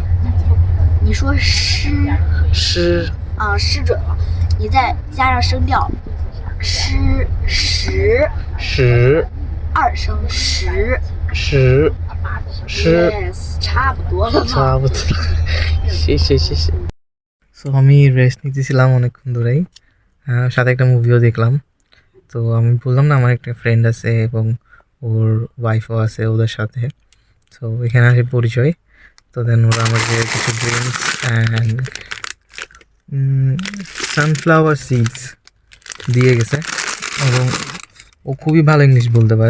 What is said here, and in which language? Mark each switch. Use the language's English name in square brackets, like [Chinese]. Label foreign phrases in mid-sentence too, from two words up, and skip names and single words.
[Chinese] 你说诗诗啊，诗准了，你再加上声调，诗十十二声十十诗，yes，差不多了吧？差不多谢谢谢谢। [Bangla] সো আমি রেস্ট নিতেছিলাম অনেকক্ষণ ধরেই, সাথে একটা মুভিও দেখলাম। তো আমি বললাম না আমার একটা ফ্রেন্ড আছে এবং ওর ওয়াইফও আছে ওদের সাথে, তো এখানে আসে পরিচয়। তো দেন ওরা আমাকে কিছু [English] drinks and sunflower seeds [Bangla] দিয়ে গেছে এবং ও খুবই ভালো ইংলিশ বলতে পারে।